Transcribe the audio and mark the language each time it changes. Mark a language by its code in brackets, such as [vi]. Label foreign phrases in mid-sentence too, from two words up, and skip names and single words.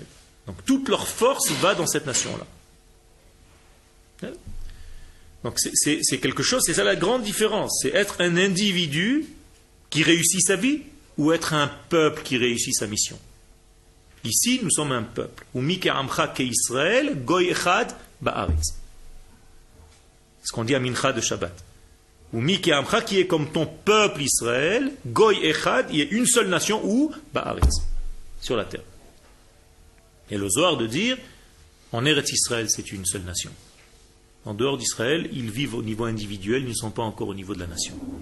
[fr] Donc toute leur force va dans cette nation-là. Donc c'est quelque chose, c'est ça la grande différence. C'est être un individu qui réussit sa vie ou être un peuple qui réussit sa mission. Ici, nous sommes un peuple. [he] Israël, גוי אחד בארץ. [fr] Ce qu'on dit à Mincha de Shabbat. [he] ומי כעמך [fr] qui est comme ton peuple Israël, [he] גוי אחד, [fr] il y a une seule nation ou ba'aretz, sur la terre. Et le Zohar de dire, en Eretz Israël, c'est une seule nation. En dehors d'Israël, ils vivent au niveau individuel, ils ne sont pas encore au niveau de la nation.